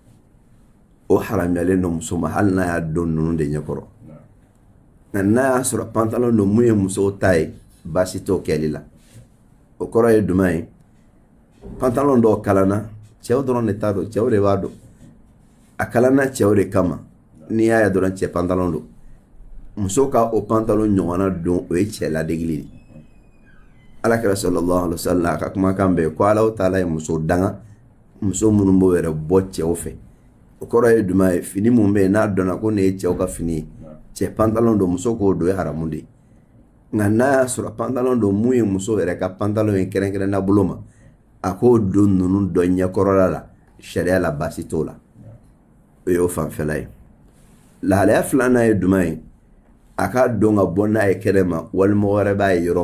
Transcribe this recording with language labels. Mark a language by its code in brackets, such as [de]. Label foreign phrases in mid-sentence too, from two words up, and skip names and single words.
[bm] o haramuyalen don muso ma hali n'a y'a don ninnu de ɲɛkɔrɔ nka n'a y'a sɔrɔ pantalon don mun ye musow ta ye baasi t'o kɛli la o kɔrɔ ye jumɛn ye pantalon dɔw kalanna cɛw dɔrɔn de t'a dɔn cɛw de b'a dɔn a kalanna cɛw de kama n'i y'a ye dɔrɔn cɛ pantalon don muso ka o pantalon ɲɔgɔnna don o ye cɛ ladegili de alakira [ar] صلى الله عليه وسلم [bm] a ka kumakan bɛɛ ko Alahu taala ye muso danga muso minnu b'o yɛrɛ bɔ cɛw fɛ o kɔrɔ ye jumɛn ye fini mun bɛ yen n'a dɔnna ko nin ye cɛw ka fini ye cɛ pantalon don muso k'o don ye haramu de nka n'a y'a sɔrɔ pantalon don mun ye muso yɛrɛ ka pantalon ye kɛrɛnkɛrɛnna bolo ma a k'o don ninnu dɔ ɲɛkɔrɔla la sariya la baasi t'o la o y'o fanfɛla ye lahalaya filanan ye jumɛn ye a k'a don ka bɔ n'a ye kɛnɛ ma wali mɔgɔ wɛrɛ b'a ye yɔrɔ